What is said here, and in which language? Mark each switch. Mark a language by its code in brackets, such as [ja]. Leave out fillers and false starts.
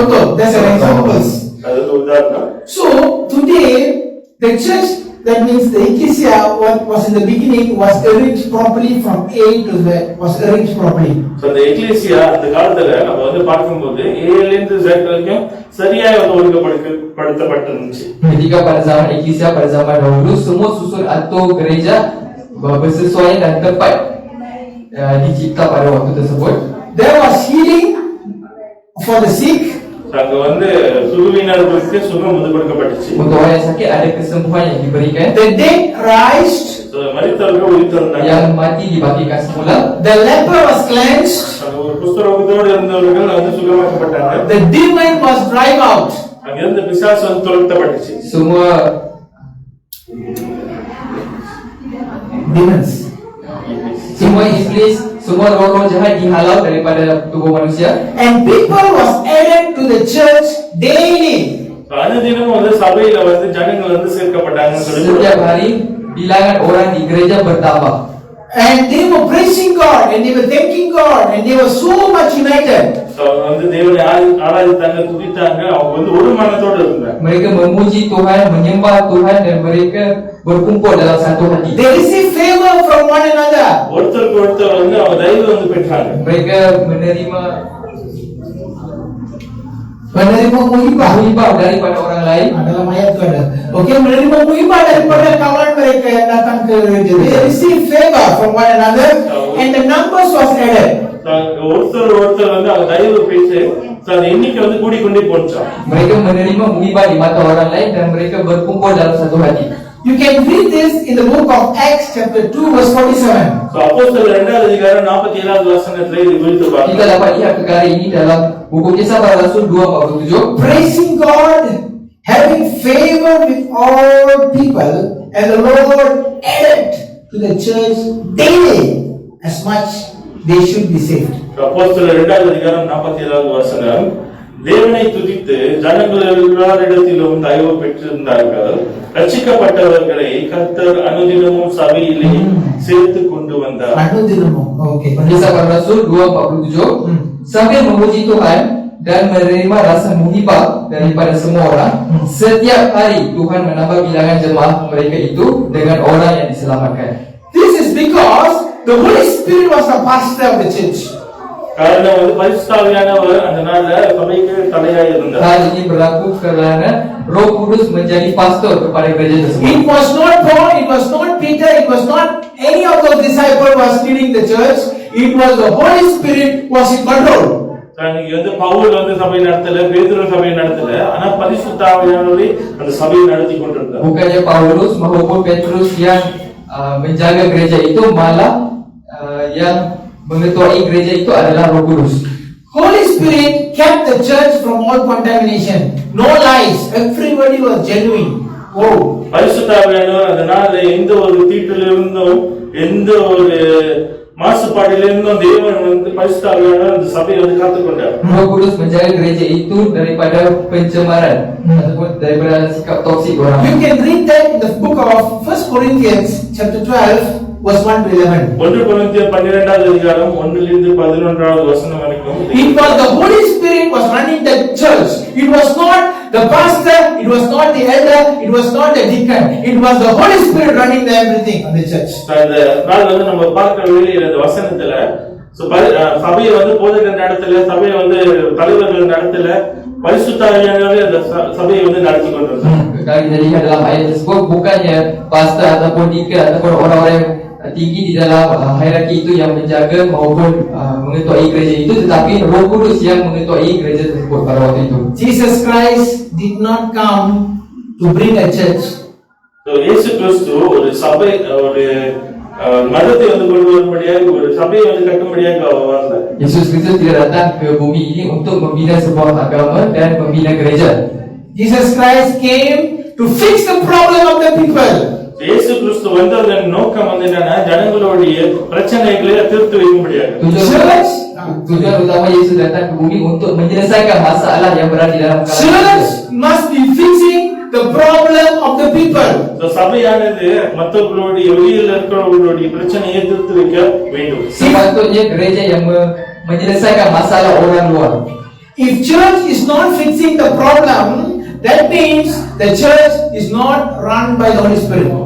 [en] Contoh, that's an example. [ta] அது உதாரணம். [en] So today the church, that means the ecclesia, what was in the beginning was arranged properly from A to Z, was arranged properly. So the ecclesia [ta] அந்த காலத்துல நம்ம வந்து பார்க்கும்போது A ல இருந்து Z வரைக்கும் சரியா வந்து ஒழுங்குபடுத்தப்பட்டிருந்துச்சு. [ms] Ketika pada zaman ecclesia pada zaman dahulu semua susun atur gereja bersesuaian dan tepat dicipta pada waktu tersebut. [en] There was healing for the sick. [ta] அங்க வந்து சுகவீனர்களுக்கு சுகம் வந்து கொடுக்கப்பட்டுச்சு. [ms] Untuk orang yang sakit ada kesembuhan yang diberikan. [en] The dead raised. [ta] மரித்தவர்கள் உயிர்த்தெழுந்தார்கள். [ms] Yang mati dibangkitkan semula. [en] The leper was cleansed. [ta] ஒரு குஷ்டரோகத்தோடு இருந்தவர்கள் வந்து சுகமாக்கப்பட்டாங்க. [en] The demon was driven out. [ta] அங்க இருந்த பிசாசு வந்து துரத்தப்பட்டுச்சு. [ms] Semua [en] demons, [ms] semua iblis, semua roh-roh jahat dihalau daripada tubuh manusia. [en] and people was added to the church daily. [ta] அனுதினமும் வந்து சபையில வந்து ஜனங்கள் வந்து சேர்க்கப்பட்டாங்கன்னு சொல்லி [ms] Setiap hari bilangan orang di gereja bertambah. [en] And they were praising God, and they were thanking God, and they were so much united. [ta] வந்து தேவனை ஆராதித்தாங்க, துதித்தாங்க. அவங்க வந்து ஒரு மனத்தோடு இருந்தாங்க. [ms] Mereka memuji Tuhan, menyembah Tuhan, dan mereka berkumpul dalam satu hati. [en] They received favor from one another. [ta] ஒருத்தருக்கு ஒருத்தர் வந்து அவங்க தயவு வந்து பெற்றாங்க. [ms] Mereka menerima muhibah daripada orang lain. Dalam ayat itu ada. Okey, menerima muhibah daripada kawan mereka yang datang ke gereja. [en] They received favor from one another, and the numbers was added. [ta] ஒருத்தர் வந்து அவங்க தயவு பெற்று அந்த எண்ணிக்கை வந்து கூடிக்கொண்டே போச்சாம். [ms] Mereka menerima muhibah di mata orang lain dan mereka berkumpul dalam satu hati. [en] You can read this in the book of Acts chapter 2 verse 47. [ta] அப்போஸ்தலர் 2வது அதிகாரம் 47வது வசனத்திலே இது குறித்து பார்க்கிறோம். [ms] Kita dapat lihat perkara ini dalam buku Kisah Para Rasul 2:47. [en] Praising God, having favor with all people, and the Lord added to the church daily as much they should be saved. [ta] அப்போஸ்தலர் 2வது அதிகாரம் 47வது வசனம், தேவனை துதித்து ஜனங்கள் எல்லாரிடத்திலும் தயவு பெற்றிருந்தார்கள். ரட்சிக்கப்பட்டவர்களை கர்த்தர் அனுதினமும் சபையிலே சேர்த்து கொண்டு வந்தார். Anudinamo. Okay. [ms] Kisah Para Rasul 2:47. Sambil memuji Tuhan dan menerima rasa muhibah daripada semua orang, setiap hari Tuhan menambah bilangan jemaah mereka itu dengan orang yang diselamatkan. [en] This is because the Holy Spirit was the pastor of the church. [ta] காரணம் வந்து பரிசுத்தாவியானவர் அந்த நாள்ல சபைக்கு தலையாய் இருந்தார். [ms] Hal ini berlaku kerana Roh Kudus menjadi pastor kepada gereja tersebut. [en] It was not Paul, it was not Peter, it was not any of those disciples was leading the church. It was the Holy Spirit was in control. [ta] இங்க வந்து பவுல் வந்து சபை நடத்தல, பேதுரு சபை நடத்தல, ஆனா பரிசுத்தாவியானவரே அந்த சபையை நடத்தி கொண்டிருந்தார். [ms] Bukannya Paulus maupun Petrus yang menjaga gereja itu, malah yang mengetuai gereja itu adalah Roh Kudus. [en] Holy Spirit kept the church from all contamination. No lies. Everybody was genuine. Oh. [ta] பரிசுத்தாவியானவர் அதனால எந்த ஒரு தீட்டிலிருந்தும் எந்த ஒரு மாசுபாட்டிலிருந்தும் தேவன் வந்து பரிசுத்தாவியானவர் அந்த சபையை வந்து காத்துக்கொண்டார். [ms] Roh Kudus menjaga gereja itu daripada pencemaran ataupun daripada sikap toksik orang. [en] You can read that in the book of 1 Corinthians chapter 12 verse 1 to 11. [ta] 1 கொரிந்தியர் 12வது அதிகாரம் 1லிருந்து 11வது வசனம் வரைக்கும். [en] It was the Holy Spirit was running the church. It was not the pastor, it was not the elder, it was not the deacon. It was the Holy Spirit running the everything on the church. [ta] அந்த நாள் வந்து நம்ம பார்க்கிற வேளையில இந்த வசனத்துல சபையை வந்து போதகர் நடத்தல, சபையை வந்து தலைவர்கள் நடத்தல, பரிசுத்தாவியானவரே அந்த சபையை வந்து நடத்தி கொண்டிருந்தார். [ms] Kalau kita lihat dalam ayat tersebut, bukannya pastor ataupun deacon ataupun orang-orang tinggi di dalam hierarki itu yang menjaga maupun mengetuai gereja itu, tetapi Roh Kudus yang mengetuai gereja tersebut pada waktu itu. [en] Jesus Christ did not come to bring a church. [ta] So இயேசு கிறிஸ்து ஒரு சபை ஒரு மதத்தை வந்து கொண்டு வரும்படியாக ஒரு சபையை வந்து கட்டும்படியாக அவர் வந்தார். [ms] Yesus Kristus tidak datang ke bumi ini untuk membina sebuah agama dan membina gereja. [en] Jesus Christ came to fix the problem of the people. [ta] இயேசு கிறிஸ்து வந்ததன் நோக்கம் வந்து என்னன்னா ஜனங்களுடைய பிரச்சனைகளை தீர்த்து வைக்கும்படியாக. [ms] Tujuan utama Yesus datang ke bumi untuk menyelesaikan masalah yang berada di dalam kalangan. [en] Church must be fixing the problem of the people. [ta] So சபையானது மற்றவர்களுடைய வெளியில் இருக்கிறவர்களுடைய பிரச்சனையை தீர்த்து வைக்க வேண்டும். [ms] Sepatutnya gereja yang menyelesaikan masalah orang luar. [en] If church is not fixing the problem, that means the church is not run by the Holy Spirit.